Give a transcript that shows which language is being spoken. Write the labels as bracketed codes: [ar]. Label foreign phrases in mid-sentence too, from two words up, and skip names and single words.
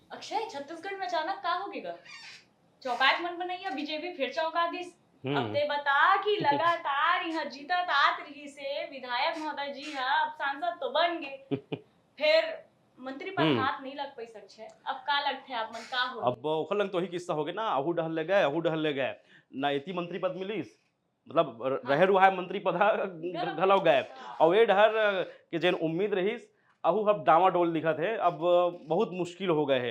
[hne] अक्षय छत्तीसगढ़ में अचानक का हो गएगा? चौकात मन बनैया बीजेपी फिर चौंका दिस। अब हुँ। ते बता कि लगातार यहाँ जीतत आत रही से विधायक महोदय जी हा अब सांसद तो बन गए। फिर मंत्री पद हुँ। हाथ नहीं लग पाई सकछे। अब का लगथे आप मन का होही? अब ओखर लंग तो वही किस्सा होगे ना, अहू डहर ले गए, अहू डहर ले गए। ना एती मंत्री पद मिलिस, मतलब रहें हाँ, रुहाए मंत्री पद ह गलत घलौ गए। हाँ, अउ ए डहर के जेन उम्मीद रहिस, अहू अब डामाडोल दिखत हे। अब बहुत मुश्किल हो गए हे।